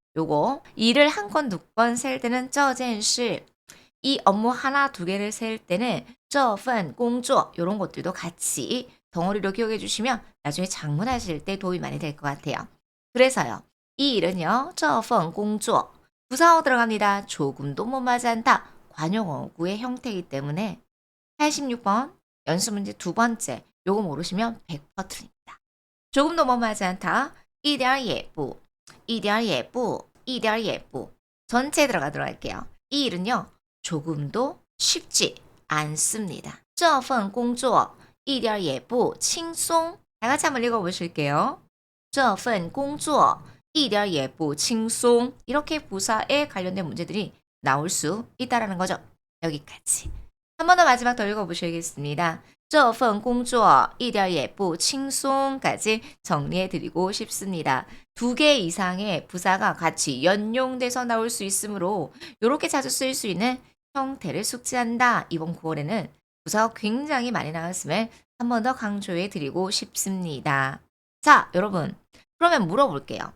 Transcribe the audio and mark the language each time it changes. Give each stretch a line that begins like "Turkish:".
Korean: 요거 일을 한 건 두 건 셀 때는
Chinese: 这件事,
Korean: 이 업무 하나 두 개를 셀 때는
Chinese: 这份工作
Korean: 이런 것들도 같이 덩어리로 기억해 주시면 나중에 작문하실 때 도움이 많이 될 것 같아요. 그래서요, 이 일은요,
Chinese: 这份工作
Korean: 부사어 들어갑니다. 조금도 못 맞지 않다. 관용어구의 형태이기 때문에 86번 연습 문제 두 번째 요거 모르시면 100% 틀립니다. 조금도 못 맞지 않다.
Chinese: 一点也不, 一点也不, 一点也不
Korean: 전체 들어가도록 할게요. 이 일은요, 조금도 쉽지 않습니다.
Chinese: 这份工作一点也不轻松.
Korean: 다 같이 한번 읽어보실게요.
Chinese: 这份工作一点也不轻松.
Korean: 이렇게 부사에 관련된 문제들이 나올 수 있다라는 거죠. 여기까지. 한 번 더 마지막 더 읽어보셔야겠습니다.
Chinese: 这份工作一点也不轻松
Korean: 까지 정리해드리고 싶습니다. 두 개 이상의 부사가 같이 연용돼서 나올 수 있으므로 이렇게 자주 쓰일 수 있는 형태를 숙지한다. 이번 9월에는 부사가 굉장히 많이 나왔음을 한 번 더 강조해 드리고 싶습니다. 자, 여러분. 그러면 물어볼게요.